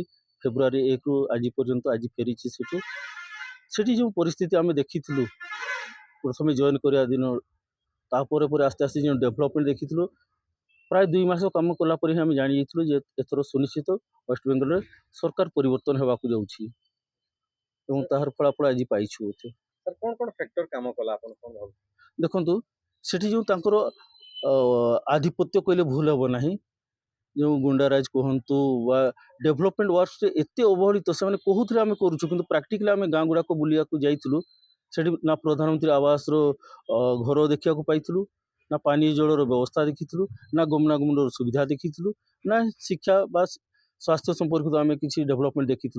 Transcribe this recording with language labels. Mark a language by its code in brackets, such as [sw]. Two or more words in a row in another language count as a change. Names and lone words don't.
[or] ଫେବୃଆରୀ 1ରୁ ଆଜି ପର୍ଯ୍ୟନ୍ତ ଆଜି ଫେରିଛି ସେଠୁ। ସେଠି ଯେଉଁ ପରିସ୍ଥିତି ଆମେ ଦେଖିଥିଲୁ ପ୍ରଥମେ ଜଏନ୍ କରିବା ଦିନ, ତାପରେ ପରେ ଆସ୍ତେ ଆସ୍ତେ ଯେଉଁ ଡେଭଲପମେଣ୍ଟ ଦେଖିଥିଲୁ, ପ୍ରାୟ 2 ମାସ କାମ କଲା ପରେ ହିଁ ଆମେ ଜାଣିଯାଇଥିଲୁ ଯେ ଏଥର ସୁନିଶ୍ଚିତ ୱେଷ୍ଟବେଙ୍ଗଲରେ ସରକାର ପରିବର୍ତ୍ତନ ହେବାକୁ ଯାଉଛି ଏବଂ ତାହାର ଫଳାଫଳ ଆଜି ପାଇଛୁ। ସାର କୌନ କୌନ ଫ୍ୟାକ୍ଟର କାମ କଲା ଅପନ କୌନ ଭାବ ଦେଖନ୍ତୁ, ସେଠି ଯେଉଁ ତାଙ୍କର ଆଧିପତ୍ୟ କହିଲେ ଭୁଲ ହେବ ନାହିଁ, ଯେଉଁ ଗୁଣ୍ଡାରାଜ କୁହନ୍ତୁ ବା [en] development works [or] ଏତେ ଅବହେଳିତ, ସେମାନେ କହୁଥିଲେ ଆମେ କରୁଛୁ, କିନ୍ତୁ ପ୍ରାକ୍ଟିକାଲି ଆମେ ଗାଁ ଗୁଡ଼ାକ ବୁଲିବାକୁ ଯାଇଥିଲୁ। ସେଠି ନା ପ୍ରଧାନମନ୍ତ୍ରୀ ଆବାସର ଘର ଦେଖିବାକୁ ପାଇଥିଲୁ, ନା ପାନୀୟ ଜଳର ବ୍ୟବସ୍ଥା ଦେଖିଥିଲୁ, ନା ଗମନାଗମନର ସୁବିଧା ଦେଖିଥିଲୁ, ନା ଶିକ୍ଷା ବା ସ୍ୱାସ୍ଥ୍ୟ ସମ୍ପର୍କିତ ଆମେ କିଛି ଡେଭଲପମେଣ୍ଟ ଦେଖିଥିଲୁ।